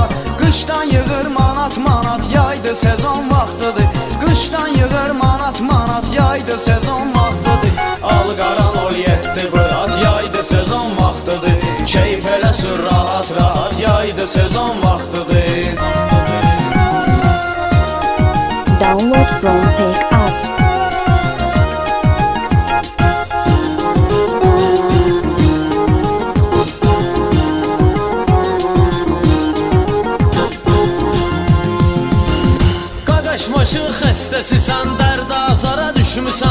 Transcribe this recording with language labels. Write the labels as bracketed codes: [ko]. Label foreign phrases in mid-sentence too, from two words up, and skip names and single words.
[az] Qışdan yığır manat manat yaydı sezon vaxtıdır. Qışdan yığır manat manat yaydı sezon vaxtıdır. Alqaran ol yetdi bırat yaydı sezon vaxtıdır. Keyif elə sür rahat rahat yaydı sezon vaxtıdır. [en] Download from Pek.az. [az] Maşın xəstəsi sən, dərd azara düşmüsən.